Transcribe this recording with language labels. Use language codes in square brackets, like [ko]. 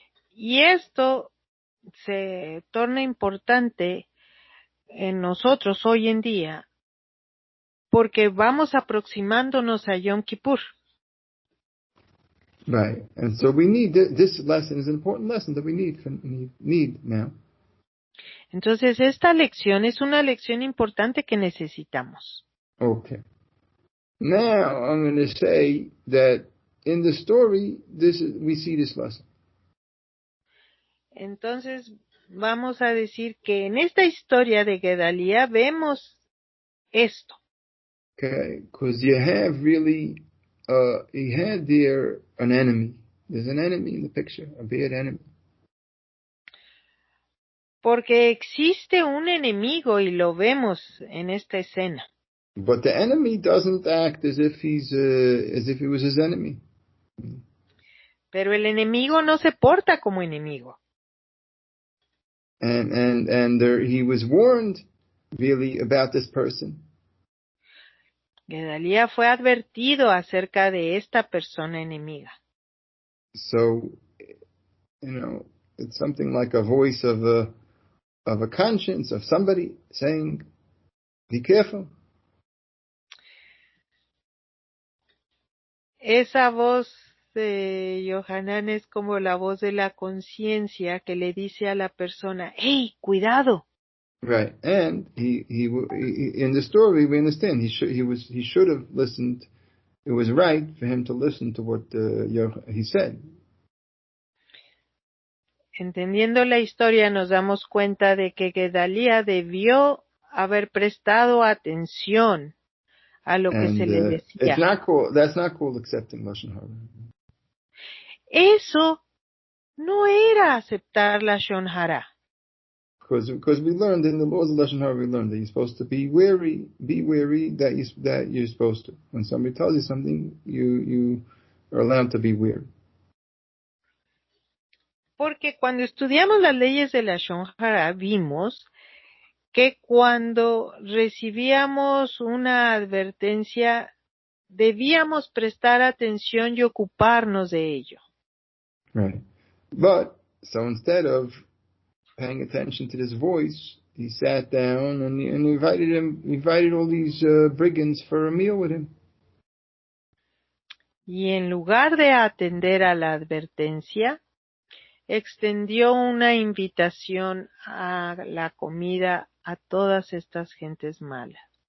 [es] Y esto se torna importante en nosotros hoy en día porque vamos aproximándonos a Yom Kippur. [en] Right, and so we need this lesson is an important lesson that we need now. [es] Entonces esta lección es una lección importante que necesitamos. [en] Okay. Now I'm going to say that in the story, we see this lesson. [es] Entonces vamos a decir que en esta historia de Gedalía vemos esto. [en] Okay, because you have really, he had there an enemy. There's an enemy in the picture, a bad enemy. [es] Porque existe un enemigo y lo vemos en esta escena. [en] But the enemy doesn't act as if he was his enemy. [es] Pero el enemigo no se porta como enemigo. [en] And he was warned really about this person. [es] Gedalía fue advertido acerca de esta persona enemiga. [en] So, it's something like a voice of a conscience, of somebody saying, be careful. [es] Esa voz de Yohanan es como la voz de la conciencia que le dice a la persona, ¡hey, cuidado! [en] Right, and he in the story we understand he should have listened. It was right for him to listen to what he said. [es] Entendiendo la historia nos damos cuenta de que Gedalía debió haber prestado atención a lo que se le [en] it's [es] decía. [en] that's not called accepting Lashon Hara. [es] Eso no era aceptar la Lashon Hara. [en] Because we learned in the laws of Lashon Hara, we learned that you're supposed to be wary that you're supposed to. When somebody tells you something, you are allowed to be wary. [es] Porque cuando estudiamos las leyes de la Lashon Hara, vimos que cuando recibíamos una advertencia, debíamos prestar atención y ocuparnos de ello. [en] Right. But, so instead of paying attention to this voice, he sat down and invited all these brigands for a meal with him. [es] Y en lugar de atender a la advertencia, extendió una invitación a la comida a todas estas gentes malas.